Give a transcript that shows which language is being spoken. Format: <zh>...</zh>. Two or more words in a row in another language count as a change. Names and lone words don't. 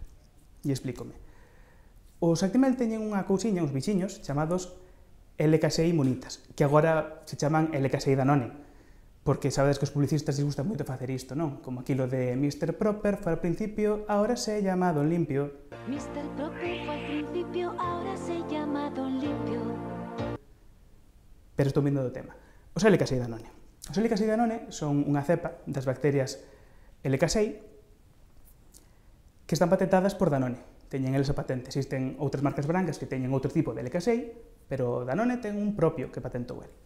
<gl>E explícome. Os Actimel teñen unha cousiña, uns bichiños, chamados LK6 monitas, que agora se chaman LK6 Danone, porque sabedes que os publicistas les gusta moito facer isto, non? Como aquilo de Mr.</gl> <es>Proper foi al principio, ahora se llama Don Limpio. Mr. Proper fue al principio, ahora se llama Don Limpio.</es> <gl>Pero estou vindo do tema. Os LK6 Danone. Os LK6 Danone son unha cepa das bacterias LK6 que están patentadas por Danone. Teñen eles a patente. Existen outras marcas brancas que teñen outro tipo de LK6, pero Danone ten un propio que patentou el.</gl>